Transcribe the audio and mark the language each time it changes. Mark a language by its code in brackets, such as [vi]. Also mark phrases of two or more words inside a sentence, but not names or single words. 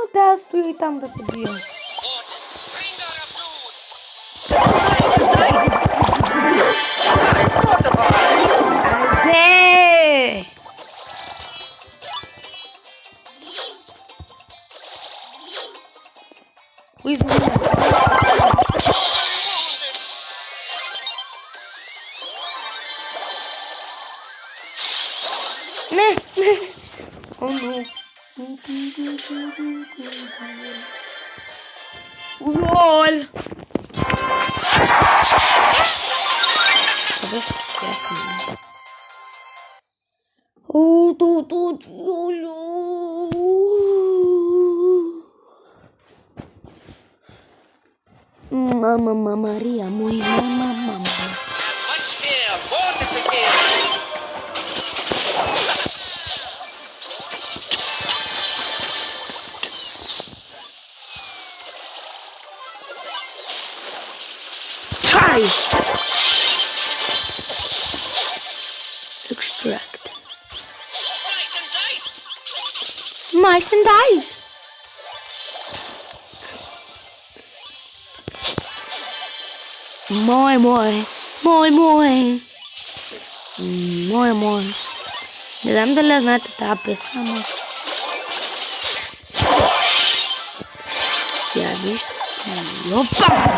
[bg] Да, стоя и там да се бия. Не! Кои сме? Не, не. [en] Oh, no. Lol. О, тут, Мама, Мария, мой мама. Try! Extract. Slice and dice! Мой. [bg] Не знам дали знаете тази песен, ама... Я виж ти... Опа!